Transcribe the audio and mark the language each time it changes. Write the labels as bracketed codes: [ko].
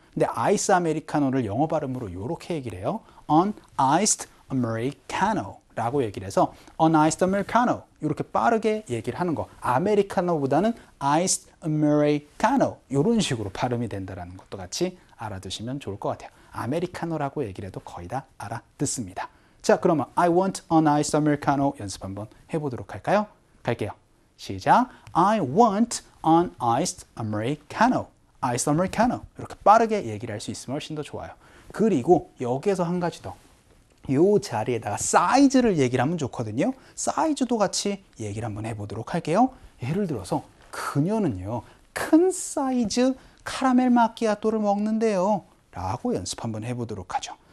[ko] 근데 아이스 아메리카노를 영어 발음으로 이렇게 얘기를 해요. Uniced Americano 라고 얘기를 해서 Uniced Americano, 이렇게 빠르게 얘기를 하는 거. 아메리카노보다는 Iced Americano, 이런 식으로 발음이 된다는 것도 같이 알아두시면 좋을 것 같아요. 아메리카노라고 얘기를 해도 거의 다 알아듣습니다. 자, 그러면 I want an iced Americano 연습 한번 해보도록 할까요? 갈게요. 시작. [en] I want an iced Americano. iced Americano. [ko] 이렇게 빠르게 얘기를 할 수 있으면 훨씬 더 좋아요. 그리고 여기에서 한 가지 더. 이 자리에다가 사이즈를 얘기를 하면 좋거든요. 사이즈도 같이 얘기를 한번 해보도록 할게요. 예를 들어서 그녀는요, 큰 사이즈 카라멜 마키아토를 먹는데요 라고 연습 한번 해보도록 하죠.